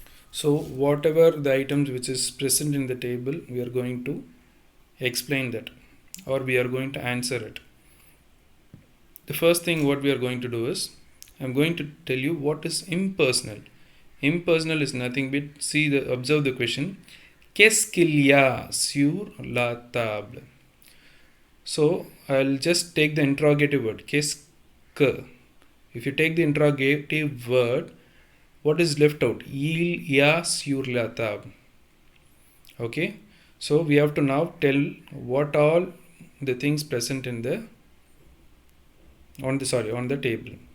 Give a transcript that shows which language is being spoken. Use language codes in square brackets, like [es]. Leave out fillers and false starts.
[en] So whatever the items which is present in the table, we are going to explain that or we are going to answer it. The first thing what we are going to do is I am going to tell you what is impersonal. Impersonal is nothing but observe the question. [fr] Qu'est-ce qu'il y a sur la table? [en] So I'll just take the interrogative word. [fr] Qu'est-ce que? [en] If you take the interrogative word, what is left out? [fr] Il y a sur la table. Okay. [en] So we have to now tell what all the things present in the on the table.